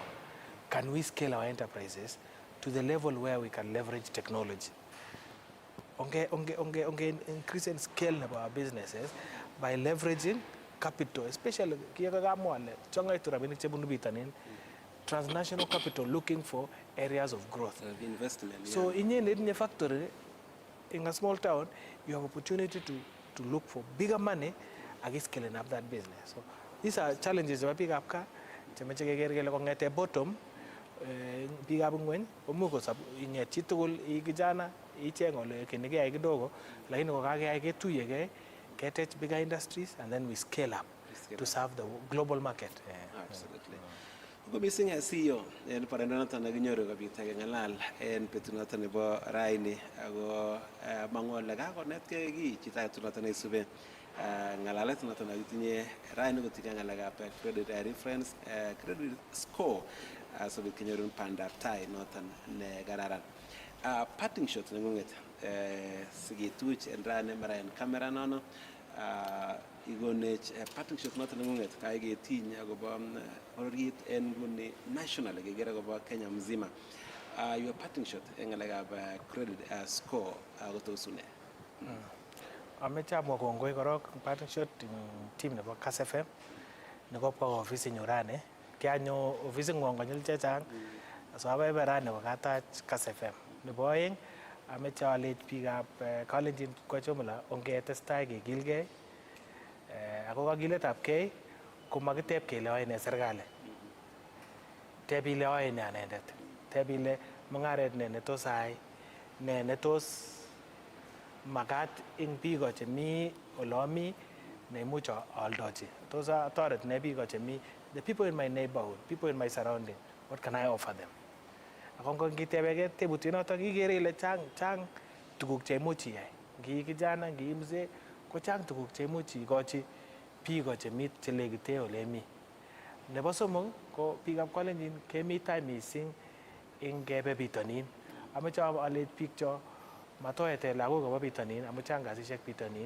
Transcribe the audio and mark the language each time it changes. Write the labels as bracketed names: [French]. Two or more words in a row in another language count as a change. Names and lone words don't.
[English] Can we scale our enterprises to the level where we can leverage technology? Onge increase and scale of our businesses by leveraging capital, especially [Kalenjin] kiyakakamwa chongaitu rabinik chebunu bitanin, [English] transnational capital looking for areas of growth. Investment. So in a factory, in a small town, you have opportunity to look for bigger money against scaling up that business. So these are challenges that pick up [Kalenjin] ka chemeche keker kongete bottom biikab ngweny komuch kosab inget chitugul kijana icheng ole kene keyai [Swahili] kidogo lakini [Kalenjin] kokakeyai ketuyege ketech [English] bigger industries and then we scale up to serve the global market. Absolutely. [Kalenjin] Ko missing CEO en parendo noton nekinyoru kobit kengalal en betut noton nebo raini ako mangole kakonetkei ki chito age noton neisube ngalalet noton nekitinye raini kotinye ngalekab [English] credit reference credit score [Kalenjin] asobit kenyorun bandaptai noton ne kararan. [English] Parting shot [Kalenjin] nengunget sikituch en rani mara en kamera nono igonech [English] parting shot [Kalenjin] noton nengunget kai ketiny akobo bororiet en nguni national kekere akobo Kenya mzima. Your parting shot en ngalekab credit score kotosune. Ameche amwa kongoi korok [English] parting shot team [Kalenjin] nebo Kass FM nekopwa ofisi nyu rani. Kianyo ofisi ngwong konyil chechang so abaibai rani kokatach Kass FM. Nebo oeng ameche alech biikab Kalenjin [Swahili] kwa jumla [Kalenjin] ongetestai kekilgei ako kakiletabgei komakiteb kele oe ne serikali. Teb ile oe ne anendet. Teb ile Mung'Aret ne tos ayai ne tos makat ing biiko chemi olomi neimuch aaldochi. Tos atoret ne biiko chemi [English] the people in my neighborhood, people in my surrounding, what can I offer them? [Kalenjin] Ako ngitebege tebutiet noton ikere ile chang tuguk cheimuch iyai. Ngi kijana, ngi mzee ko chang tuguk cheimuch ikochi biiko chemi chelekite ole mi. Nebo somok ko biikab Kalenjin kemi tai mising ing kebe bitonin. Ameche alech biik cho matoete lagok kobo bitonin amu chang kasisiek bitonin.